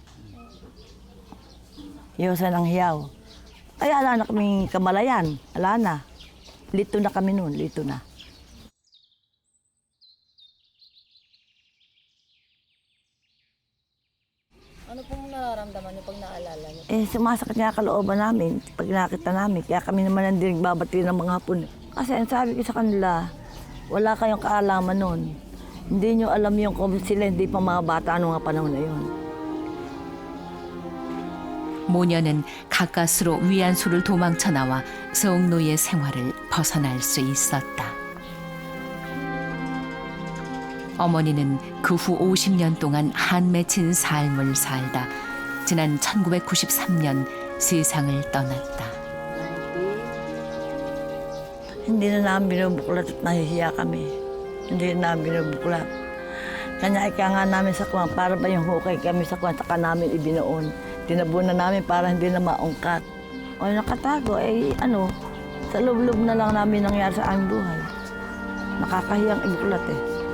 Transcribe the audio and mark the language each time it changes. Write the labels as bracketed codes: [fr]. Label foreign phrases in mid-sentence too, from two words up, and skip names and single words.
[tl] Iyosan ang hiyaw. Kaya wala na kaming kamalayan. Wala na. Lito na kami noon, lito na. Ano pong nararamdaman niyo pag naalala niyo? Sumasakit nga kalooban namin pag nakita namin. Kaya kami naman hindi nagbabati ng mga hapon. Kasi ang sabi ko sa kanila, wala kayong kaalaman noon. Hindi nyo alam yung kung sila hindi pa mga bata ano mga panahon na yun. [ko] 모녀는 가까스로 위안소를 도망쳐 나와 성노예 생활을 벗어날 수 있었다. 어머니는 그 후 50년 동안 한 맺힌 삶을 살다 지난 1993년 세상을 떠났다. [tl] Hindi na namin binubuklat at nahihiya kami. Hindi na namin binubuklat. Kanya ika nga namin sa kuwan, para ba yung hukay kami sa kuwan, saka namin ibinuon. Tinabunan namin para hindi na maungkat. O nakatago, sa loob-loob na lang namin nangyari sa aming buhay. Nakakahiyang ibuklat eh.